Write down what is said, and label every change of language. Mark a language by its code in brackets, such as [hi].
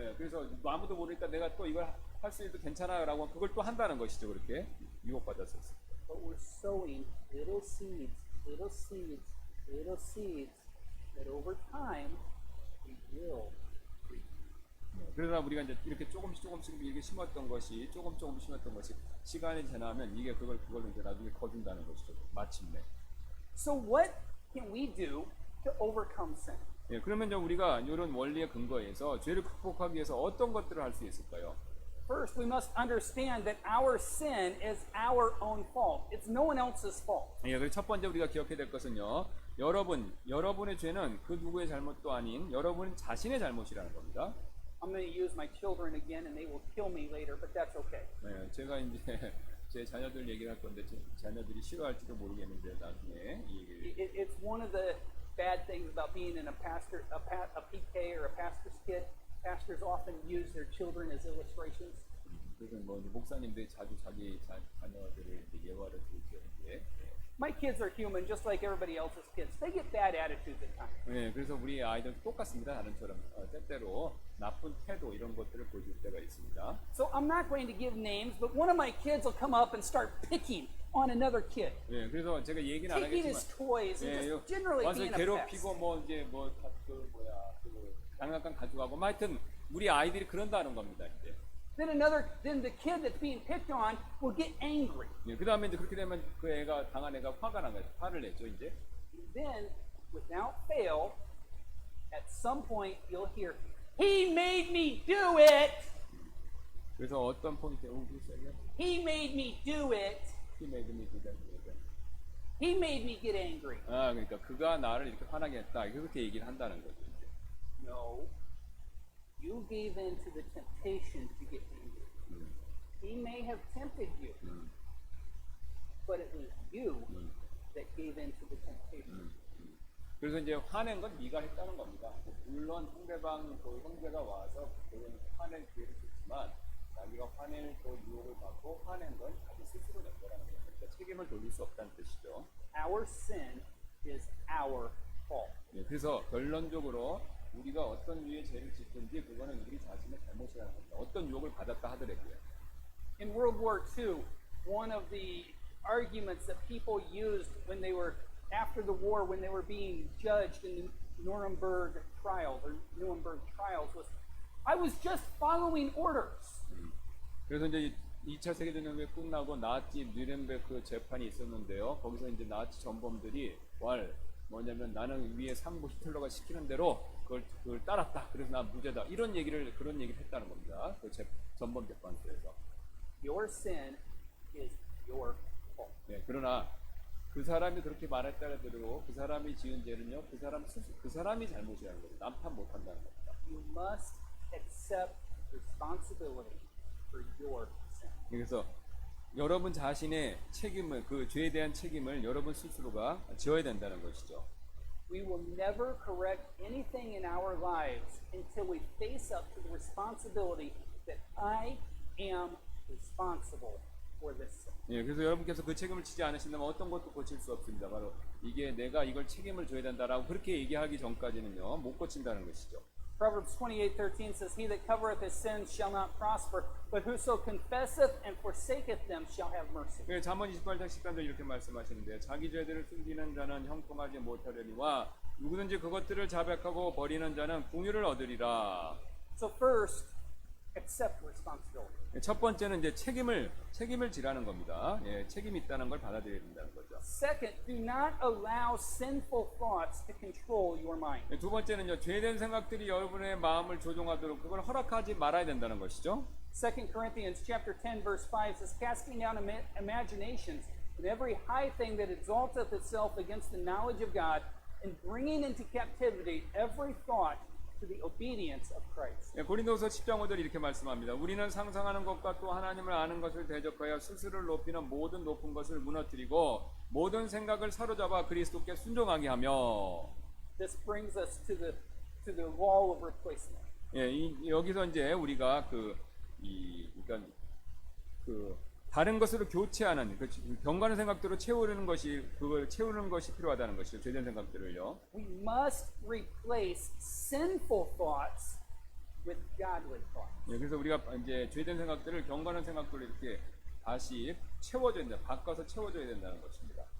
[ko] 예, 그래서 아무도 모르니까 내가 또 이걸 할 수 있어도 괜찮아요라고 그걸 또 한다는 것이죠. 그렇게 유혹받았을 때. [en] But we're sowing little seeds, little seeds, little seeds that over time we will reap. [ko] 그러나 우리가 이제 이렇게 조금씩 이렇게 심었던 것이 조금 심었던 것이 시간이 지나면 이게 그걸로 이제 나중에 거둔다는 것이죠. 마침내. [en] So what can we do to overcome sin? [ko] 예, 그러면 이제 우리가 이런 원리의 근거에서 죄를 극복하기 위해서 어떤 것들을 할 수 있을까요? [en] First, we must understand that our sin is our own fault. It's no one else's fault. [ko] 예, 그리고 첫 번째 우리가 기억해야 될 것은요. 여러분의 죄는 그 누구의 잘못도 아닌 여러분 자신의 잘못이라는 겁니다. [en] I'm going to use my children again and they will kill me later, but that's okay. [ko] 네, 제가 이제 제 자녀들 얘기를 할 건데 제 자녀들이 싫어할지도 모르겠는데 나중에 이 얘기를 [en] It's one of the bad things about being in a PK or a pastor's kid. Pastors often use their children as illustrations. [ko] 그래서 뭐 이제 목사님들이 자주 자기 자녀들을 이제 예화를 들죠. 이제. [en] My kids are human just like everybody else's kids. They get bad attitudes at times. [ko] 네, 그래서 우리 아이들 똑같습니다. 다른처럼 때때로 나쁜 태도 이런 것들을 보여줄 때가 있습니다. [en] So I'm not going to give names, but one of my kids will come up and start picking on another kid. [ko] 네, 그래서 제가 얘기는 안 [en] Taking [ko] 하겠지만 [en] his toys and [ko] 예, [en] just generally [ko] 와서 [en] being a pest. [ko] 괴롭히고 뭐 이제 그 장난감 가져가고 뭐 하여튼 우리 아이들이 그런다는 겁니다. 이제. [en] Then the kid that's being picked on will get angry. [ko] 예, 그 다음에 이제 그렇게 되면 그 애가 당한 애가 화가 난 거예요. 화를 냈죠, 이제. [en] Then, without fail, at some point you'll hear, "He made me do it. [ko] 그래서 어떤 포인트에 그랬어요? [en] He made me do it. He made me do that. He made me get angry." [ko] 아, 그러니까 그가 나를 이렇게 화나게 했다. 그렇게 얘기를 한다는 거죠. 이제. [en] No. You gave in to the temptation to get angry. He may have tempted you, but it was you that gave in to the temptation. [ko] 그래서 이제 화낸 건 네가 했다는 겁니다. 물론 상대방 그 형제가 와서 그런 화낼 기회를 줬지만 자기가 화낼 그 유혹을 받고 화낸 건 자기 스스로 낸 거라는 거예요. 그러니까 책임을 돌릴 수 없다는 뜻이죠. [en] Our sin is our fault. [ko] 예, 그래서 결론적으로 우리가 어떤 류의 죄를 짓든지 그거는 우리 자신의 잘못이라는 겁니다. 어떤 유혹을 받았다 하더라도요. [en] In World War II, one of the arguments that people used when they were after the war, when they were being judged in the Nuremberg trials was, "I was just following orders." [ko] 그래서 이제 2차 세계대전이 끝나고 나치 뉘렌베르크 재판이 있었는데요. 거기서 이제 나치 전범들이 뭐냐면 나는 위에 상부 히틀러가 시키는 대로 그걸 따랐다. 그래서 난 무죄다. 그런 얘기를 했다는 겁니다. 그 전범 재판소에서. [en] Your sin is your fault. [ko] 네, 그러나 그 사람이 그렇게 말했다더라도 그 사람이 지은 죄는요, 그 사람이 잘못이라는 거예요. 남탓 못한다는 겁니다. [en] You must accept responsibility for your sin. [ko] 그래서 여러분 자신의 책임을, 그 죄에 대한 책임을 여러분 스스로가 지어야 된다는 것이죠. [en] We will never correct anything in our lives until we face up to the responsibility that I am responsible for this sin. [ko] 예, 그래서 여러분께서 그 책임을 지지 않으신다면 어떤 것도 고칠 수 없습니다. 바로 이게 내가 이걸 책임을 져야 된다라고 그렇게 얘기하기 전까지는요, 못 고친다는 것이죠. [en] Proverbs 28:13 says, "He that covereth his sins shall not prosper, but whoso confesseth and forsaketh them shall have mercy." [ko] 예, 잠언 28장 13절 이렇게 말씀하시는데 자기 죄들을 숨기는 자는 형통하지 못하려니와 누구든지 그것들을 자백하고 버리는 자는 공유를 얻으리라. [en] So first, accept responsibility. [ko] 예, 첫 번째는 이제 책임을 지라는 겁니다. 예, 책임이 있다는 걸 받아들여야 된다는 거죠. [en] Second, do not allow sinful thoughts to control your mind. [ko] 예, 두 번째는요, 죄된 생각들이 여러분의 마음을 조종하도록 그걸 허락하지 말아야 된다는 것이죠. [en] 2 Corinthians chapter 10 verse 5 says, casting down imaginations and every high thing that exalteth itself against the knowledge of God, and bringing into captivity every thought to the obedience of Christ. [ko] 예, 고린도서 10장 5절 이렇게 말씀합니다. 우리는 상상하는 것과 또 하나님을 아는 것을 대적하여 스스로를 높이는 모든 높은 것을 무너뜨리고 모든 생각을 사로잡아 그리스도께 순종하게 하며. [en] This brings us to the wall of replacement. [ko] 예, 여기서 이제 우리가 그러니까 다른 것으로 교체하는 경건한 생각대로 채우는 것이 그걸 채우는 것이 필요하다는 것이죠. 죄된 생각들을요. [en] We must replace sinful thoughts with godly thoughts. [ko] 예, 그래서 우리가 이제 죄된 생각들을 경건한 생각들로 이렇게 다시 채워줘야 된다. 바꿔서 채워줘야 된다는 것입니다.